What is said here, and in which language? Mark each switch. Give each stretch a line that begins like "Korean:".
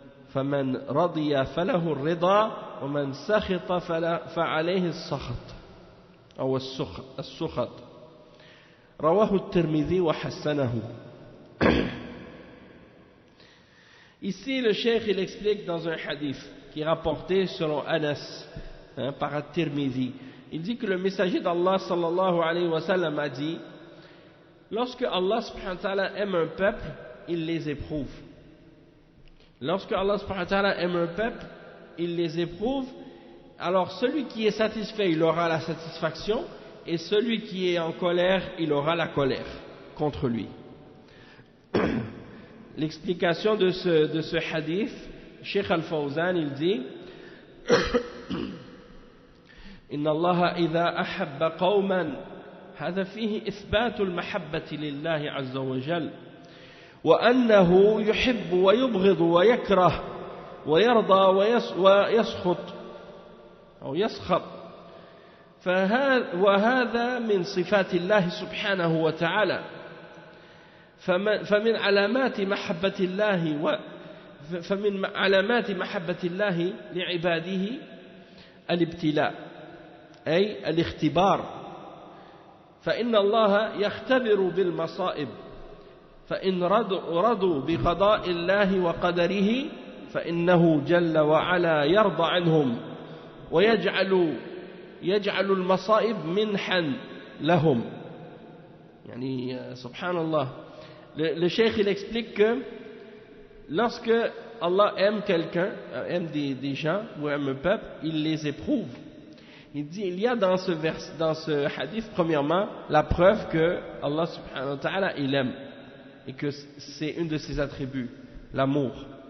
Arabic: فمن رضي فله الرضا ومن سخط فعليه السخط أو السخط رواه الترمذي وحسنه.
French: Ici le cheikh il explique dans un hadith qui est rapporté selon Anas par At-Tirmidhi. Il dit que le messager d'Allah sallallahu alayhi wa sallam a dit lorsque Allah subhanahu wa ta'ala aime un peuple, il les éprouve. Lorsque Allah subhanahu wa ta'ala aime un peuple, il les éprouve. Alors celui qui est satisfait, il aura la satisfaction, et celui qui est en colère, il aura la colère contre lui. L'explication de ce hadith, Cheikh Al-Fawzan, il dit
Arabic: إن الله إذا أحب قوما هذا فيه إثبات المحبة لله عز وجل وأنه يحب ويبغض ويكره ويرضى ويسخط أو يسخط وهذا من صفات الله سبحانه وتعالى فمن علامات محبة الله لعباده الابتلاء أي الاختبار فإن الله يختبر بالمصائب فإن رضوا بقضاء الله وقدره فإنه جل وعلا يرضى عنهم ويجعل المصائب منحا لهم. يعني
French: subhanallah, le cheikh il explique que lorsque Allah aime quelqu'un, aime des gens ou aime un peuple, il les éprouve. Il dit, il y a dans ce hadith, premièrement, la preuve que Allah subhanahu wa ta'ala, il aime, et que c'est une de ses attributs, l'amour.